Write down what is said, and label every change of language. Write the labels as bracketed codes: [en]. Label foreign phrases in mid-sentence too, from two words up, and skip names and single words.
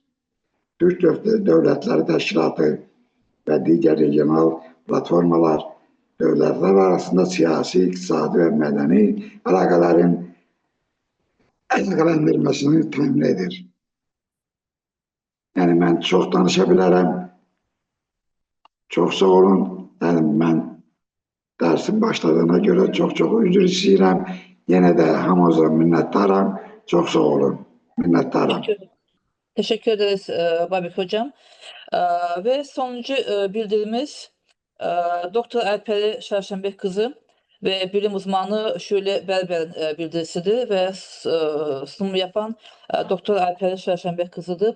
[az] Türk Dövlətləri Təşkilatı və digər regional platformalar dövlətlər arasında siyasi, iqtisadi və mədəni əlaqələrin əlaqələndirməsini təmin edir. Yəni, mən çox danışa bilərəm, çox sağ olun, yəni mən dərsin başladığına görə çox-çox üzr istəyirəm, yenə də hamınıza minnətdaram, çox sağ olun, minnətdaram. [tr] Teşekkür ederiz Babik Hocam. Ve sonuncu bildirimiz Doktor Alperi Şarşenbek kızı ve bilim uzmanı Şule Berber'in bildirisidir ve sunumu yapan Doktor Alperi Şarşenbek kızıdır.